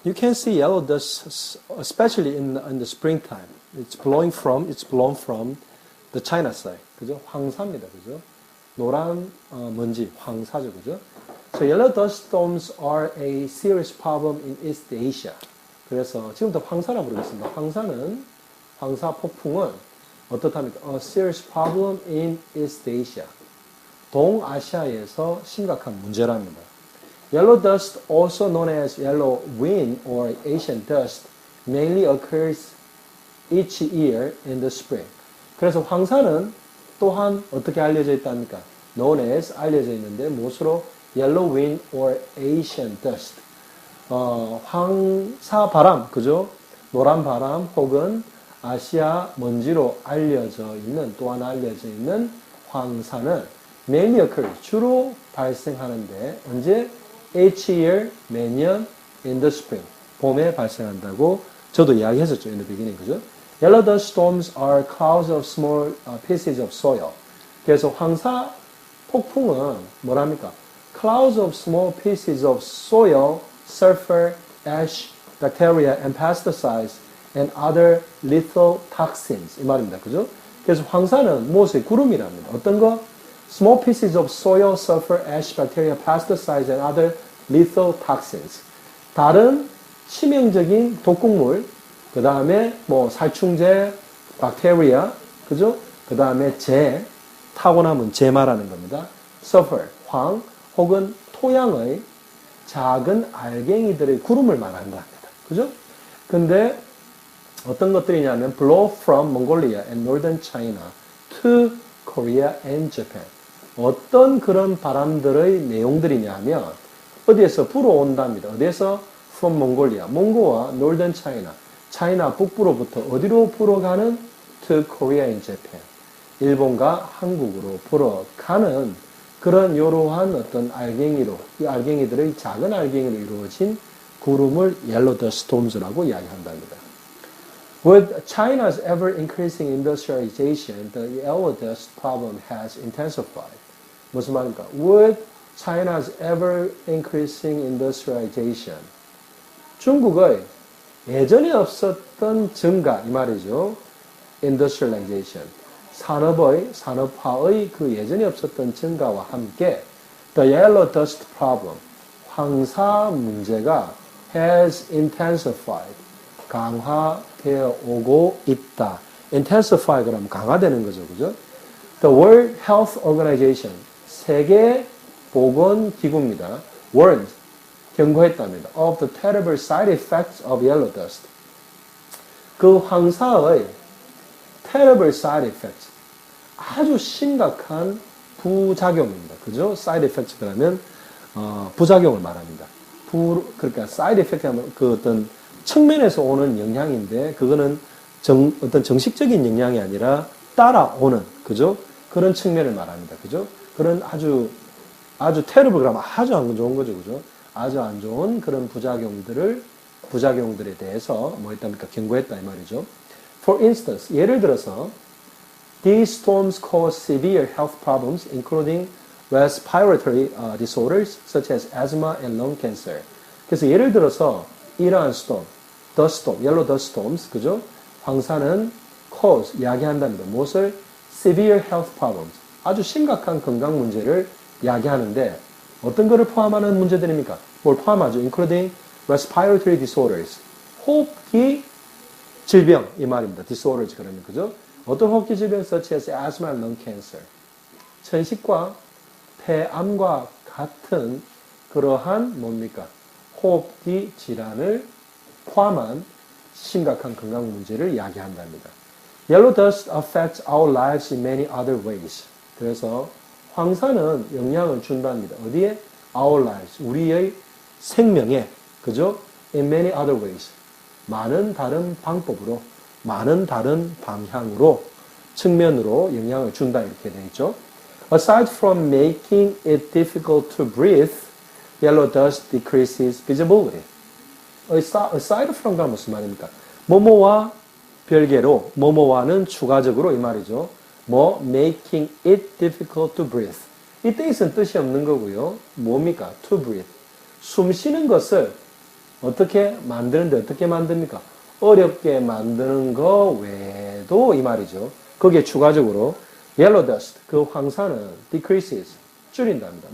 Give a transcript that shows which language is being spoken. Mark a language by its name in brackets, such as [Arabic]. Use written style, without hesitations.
[English] You can see yellow dust especially in the springtime. It's blown from the China side. [Korean] 그죠? 황사입니다. 그죠? 노란 먼지, 황사죠. 그죠? [English] So yellow dust storms are a serious problem in East Asia. [Korean] 그래서 지금부터 황사라고 부르겠습니다. 황사 폭풍은 어떻답니까? [English] A serious problem in East Asia. [Korean] 동아시아에서 심각한 문제랍니다. [English] Yellow dust, also known as yellow wind or Asian dust, mainly occurs each year in the spring. [Korean] 그래서 황사는 또한 어떻게 알려져 있답니까? [English] known as [Korean] 알려져 있는데 무엇으로? [English] yellow wind or Asian dust. [Korean] 황사 바람, 그죠? 노란 바람 혹은 아시아 먼지로 또한 알려져 있는 황사는 [English] mainly occurs, [Korean] 주로 발생하는데 언제? [English] each year, [Korean] 매년 [English] in the spring, [Korean] 봄에 발생한다고 저도 이야기했었죠, [English] in the beginning, [Korean] 그죠? [English] Yellow dust storms are clouds of small pieces of soil. [Korean] 그래서 황사 폭풍은 뭐랍니까? [English] Clouds of small pieces of soil, sulfur, ash, bacteria, and pesticides, and other lethal toxins. [Korean] 이 말입니다. 그죠? 그래서 황사는 무엇의 구름이랍니다. 어떤 거? [English] Small pieces of soil, sulfur, ash, bacteria, pesticides, and other lethal toxins. [Korean] 다른 치명적인 독극물, 그 다음에 살충제, 박테리아, 그죠? 그 다음에 타고남은 말하는 겁니다. [English] sulfur, [Korean] 황, 혹은 토양의 작은 알갱이들의 구름을 말하는 겁니다. 그죠? 근데 어떤 것들이냐면 [English] blow from Mongolia and northern China to Korea and Japan. [Korean] 어떤 그런 바람들의 내용들이냐면 어디에서 불어온답니다. 어디에서? [English] From Mongolia. [Korean] 몽고와 [English] northern China. [Korean] 차이나 북부로부터 어디로 불어가는? [English] To Korea and Japan. [Korean] 일본과 한국으로 불어가는 그런 이러한 어떤 알갱이로, 이 알갱이들의 작은 알갱이로 이루어진 구름을 [English] yellow dust storms [Korean] 라고 이야기한답니다. [English] With China's ever-increasing industrialization, the yellow dust problem has intensified. [Korean] 무슨 말입니까? [English] With China's ever-increasing industrialization. [Korean] 중국의 예전에 없었던 증가, 이 말이죠. Industrialization. 산업화의 그 예전에 없었던 증가와 함께 [English] the yellow dust problem, [Korean] 황사 문제가 [English] has intensified. [Korean] 강화되어 오고 있다. intensify 그러면 강화되는 거죠. 그죠? [English] The World Health Organization, [Korean] 세계 보건기구입니다. warned, 경고했답니다. [English] of the terrible side effects of yellow dust. [Korean] 그 황사의 [English] terrible side effects, [Korean] 아주 심각한 부작용입니다. 그죠? [English] side effects [Korean] 그러면 부작용을 말합니다. 그러니까 [English] side effect [Korean] 하면 그 어떤 측면에서 오는 영향인데 그거는 어떤 정식적인 영향이 아니라 따라오는, 그죠? 그런 측면을 말합니다. 그죠? 그런 아주 [English] terrible [Korean] 그러면 아주 안 좋은 거죠. 그죠? 아주 안 좋은 그런 부작용들에 대해서 뭐 했답니까? 경고했다 이 말이죠. [English] For instance, [Korean] 예를 들어서 [English] these storms cause severe health problems including respiratory disorders such as asthma and lung cancer. [Korean] 그래서 예를 들어서 이러한 [English] storm, dust storm, yellow dust storms, [Korean] 그죠? 황사는 cause, 야기한답니다. 무엇을? [English] severe health problems, [Korean] 아주 심각한 건강 문제를 야기하는데 어떤 것을 포함하는 문제들입니까? 뭘 포함하죠? [English] including respiratory disorders, [Korean] 호흡기 질병, 이 말입니다. disorders 그러면, 그죠? 어떤 호흡기 질병 [English] such as asthma and lung cancer, [Korean] 천식과 폐암과 같은 그러한 뭡니까? 호흡기 질환을 포함한 심각한 건강 문제를 야기한답니다. [English] Yellow dust affects our lives in many other ways. [Korean] 그래서 황사는 영향을 준답니다. 어디에? [English] Our lives, [Korean] 우리의 생명에, 그죠? [English] In many other ways. [Korean] 많은 다른 방법으로, 많은 다른 방향으로 측면으로 영향을 준다 이렇게 되어 있죠. [English] Aside from making it difficult to breathe, yellow dust decreases visibility. Aside from [Korean] 가 무슨 말입니까? 뭐뭐와 별개로, 뭐뭐와는 추가적으로 이 말이죠. 뭐 [English] making it difficult to breathe. [Korean] 이때 있은 뜻이 없는 거고요. 뭡니까? [English] To breathe. [Korean] 숨 쉬는 것을 어떻게 만드는데 어떻게 만듭니까? 어렵게 만드는 거 외에도 이 말이죠. 거기에 추가적으로 [English] yellow dust, [Korean] 그 황사는 decreases, 줄인답니다.